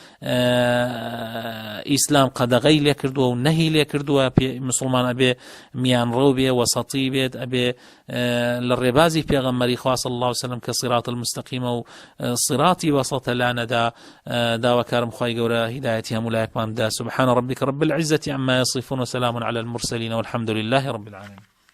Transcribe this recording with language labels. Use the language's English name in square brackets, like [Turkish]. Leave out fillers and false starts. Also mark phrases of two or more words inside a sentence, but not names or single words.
[Central Kurdish] ئیسلام قەدەغەی لێ کردووە و نەهی لێ کردووە مسلمان ئەبێ میانڕەو بێ وەسەطی بێت ئەبێ لە ڕێبازی پێغەمبەری خوا [Arabic] صلی الله عليه وسلم [Central Kurdish] کە [Arabic] صراط المستقیم [Central Kurdish] و صراطی وسط لانەدا داواکارم خی گەورە هیدایەتی هەموو لایەکمان بدا [Arabic] سبحان ربك رب العزة عما يصفون وسلام على المرسلين والحمد لله رب العالمين.